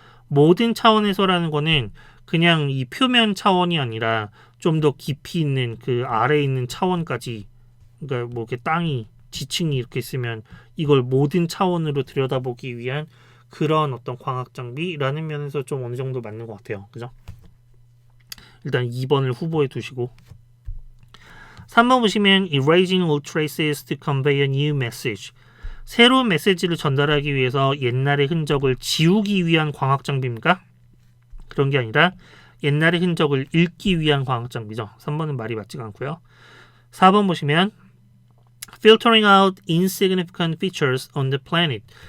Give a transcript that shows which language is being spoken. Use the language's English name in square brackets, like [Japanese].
[Korean] 모든 차원에서라는 거는 그냥 이 표면 차원이 아니라 좀 더 깊이 있는 그 아래에 있는 차원까지, 그러니까 뭐 이렇게 땅이 지층이 이렇게 있으면 이걸 모든 차원으로 들여다보기 위한 그런 어떤 광학 장비라는 면에서 좀 어느 정도 맞는 것 같아요. 그죠? 일단 2번을 후보에 두시고 3번 보시면 [English] erasing all traces to convey a new message. [Korean] 새로운 메시지를 전달하기 위해서 옛날의 흔적을 지우기 위한 광학 장비입니까? 그런 게 아니라 옛날의 흔적을 읽기 위한 광학 장비죠. 3번은 말이 맞지가 않고요. 4번 보시면 [English] filtering out insignificant features on the planet.